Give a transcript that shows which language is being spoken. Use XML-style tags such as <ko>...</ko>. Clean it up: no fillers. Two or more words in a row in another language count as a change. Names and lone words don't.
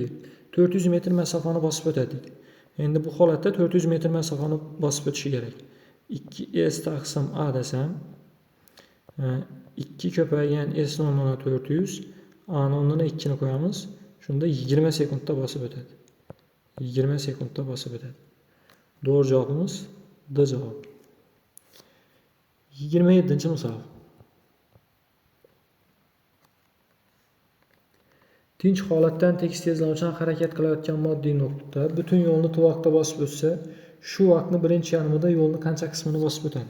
<uz>400 metr masofani bosib o'tadi dedi. Endi bu holatda 400 metr masofani bosib o'tishi kerak. 2s taqsim a desam, 2 ko'paygan s o'rnuna 400, a o'rnuna 2 ni qo'yamiz. Shunda 20 sekundda bosib o'tadi. 20 sekundda bosib o'tadi.</uz> <tr>Doğru cevabımız D cevap.</tr> <uz>27-misol. Tinch holatdan tekis tezlanuvchan harakat qilayotgan moddiy nuqta butun yo'lni t vaqtda bosib o'tsa, shu vaqtni birinchi yarmida yo'lni qancha qismini bosib o'tadi?</uz>